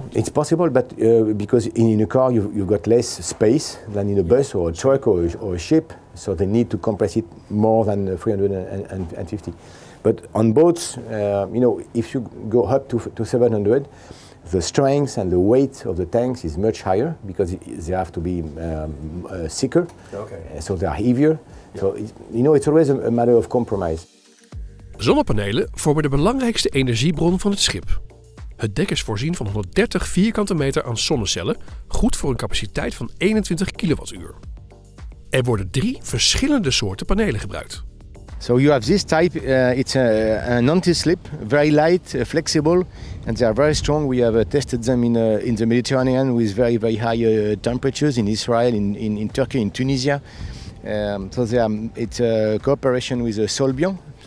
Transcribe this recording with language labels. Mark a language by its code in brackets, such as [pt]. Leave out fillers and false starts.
[en] it's possible, but because in a car you've got less space than in a bus or a truck or a ship, so they need to compress it more than 350. But on boats, if you go up to 700, the strength and the weight of the tanks is much higher because they have to be thicker, so they are heavier. Yeah. So it's always a matter of compromise. [nl] Zonnepanelen vormen de belangrijkste energiebron van het schip. Het dek is voorzien van 130 vierkante meter aan zonnecellen, goed voor een capaciteit van 21 kilowattuur. Er worden 3 verschillende soorten panelen gebruikt. [en] So you have this type, it's an anti-slip, very light, flexible, and they are very strong. We have tested them in the Mediterranean with very, very high temperatures in Israel, in Turkey, in Tunisia. So it's a cooperation with Solbian.